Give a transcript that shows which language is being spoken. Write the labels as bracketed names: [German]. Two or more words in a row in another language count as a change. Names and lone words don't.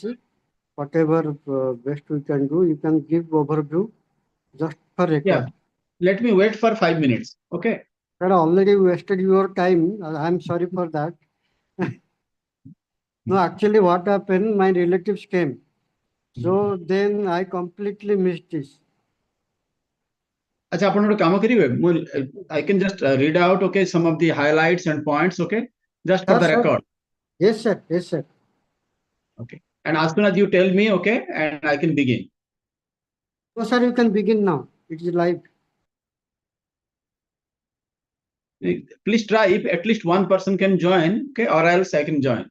[English] Whatever best we can do, you can give overview just for Yeah. record. Let me wait for 5 minutes. Okay. Sir, already wasted your time. I'm sorry for that. No, actually, what happened? My relatives came. So then I completely missed this. [Odia] ଆଚ୍ଛା ଆପଣ ଗୋଟେ କାମ କରିବେ ମୁଁ [English] I can just read out okay some of the highlights and points okay just for Sir, the sir. record Yes, sir. Yes, sir. okay and as soon as you tell me okay and I can begin. So, sir, you can begin now. It is live. Please try if at least one person can join okay or else I can join.